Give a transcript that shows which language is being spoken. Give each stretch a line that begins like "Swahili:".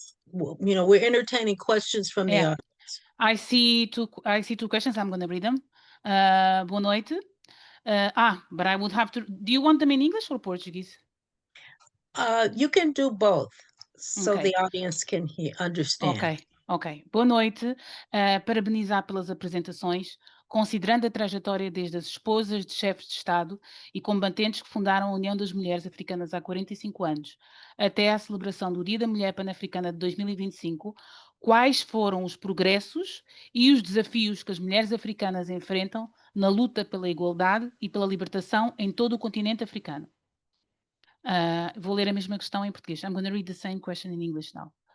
English: we're entertaining questions from the audience. I see two questions. I'm going to read them.
Portuguese: Boa noite.
English: But I would have to. Do you want them in English or Portuguese? You can do both, so the audience can understand.
Portuguese: Ok. Boa noite. Parabenizar pelas apresentações. considerando a trajetória desde as esposas de chefes de Estado e combatentes que fundaram a União das Mulheres Africanas há 45 anos, até à celebração do Dia da Mulher Pan-Africana de 2025, quais foram os progressos e os desafios que as mulheres africanas enfrentam na luta pela igualdade e pela libertação em todo o continente africano? Vou ler a mesma questão em português.
English: I'm going to read the same question in English now.